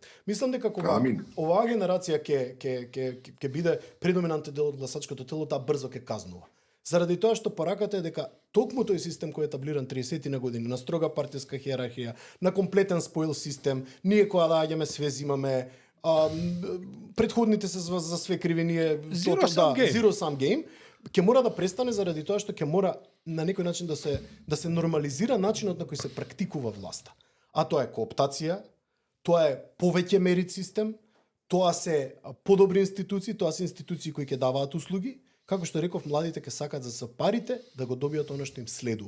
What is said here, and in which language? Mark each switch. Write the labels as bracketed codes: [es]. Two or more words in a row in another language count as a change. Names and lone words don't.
[mk] Мислам дека кога оваа генерација ќе биде предоминантен дел од гласачкото тело, таа брзо ќе казнува. Заради тоа што пораката е дека токму тој систем кој е етаблиран 30 на години, на строга партиска хиерархија, на комплетен споил систем, ние кога доаѓаме све зимаме, претходните се за све криви, ние [en] Zero sum game, [mk] ќе мора да престане заради тоа што ќе мора на некој начин да се нормализира начинот на кој се практикува власта. А тоа е кооптација, тоа е повеќе мерит систем, тоа се подобри институции, тоа се институции кои ќе даваат услуги. Како што реков, младите ќе сакат за парите да го добијат оно што им следува.